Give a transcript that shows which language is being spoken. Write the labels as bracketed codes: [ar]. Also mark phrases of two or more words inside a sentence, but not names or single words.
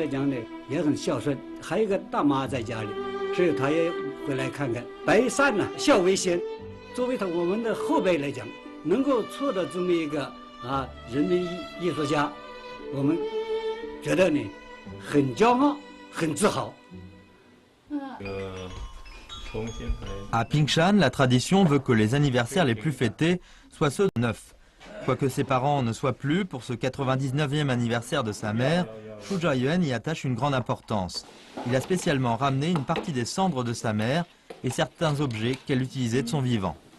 [zh] 讲呢也很孝顺，还有一个大妈在家里，所以他也回来看看。百善呢，孝为先。作为我们的后辈来讲，能够做到这么一个人民艺术家，我们觉得呢很骄傲，很自豪。 [fr] À Pingshan, la tradition veut que les anniversaires les plus fêtés soient ceux de 9. Quoique ses parents ne soient plus pour ce 99e anniversaire de sa mère, Xu Jiayuan y attache une grande importance. Il a spécialement ramené une partie des cendres de sa mère et certains objets qu'elle utilisait de son vivant.